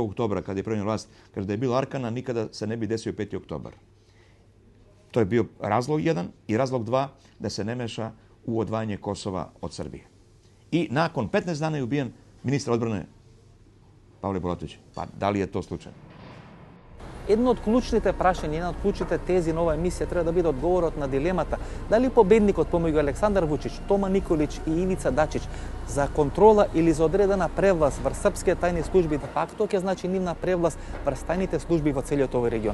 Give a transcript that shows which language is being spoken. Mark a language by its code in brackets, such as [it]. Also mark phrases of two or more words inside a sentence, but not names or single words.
[sr] oktobra, kada je promijenio vlast, kaže da je bilo Arkana, nikada se ne bi desio 5. oktobar. To je bio razlog 1 i razlog 2 da se ne meša u odvajanje Kosova od Srbije. I nakon 15 dana je ubijen ministar odbrane Pavle Bulatović. Pa da li je to slučajno? [mk] Едно од клучните прашања, една од клучните тези на оваа емисија треба да биде одговорот на дилемата дали победникот помеѓу Александар Вучич, Тома Николич и Ивица Дачич за контрола или за одредена превласт врз српските тајни служби, [la] de facto [mk] ќе значи нивна превласт врз тајните служби во целиот овој регион.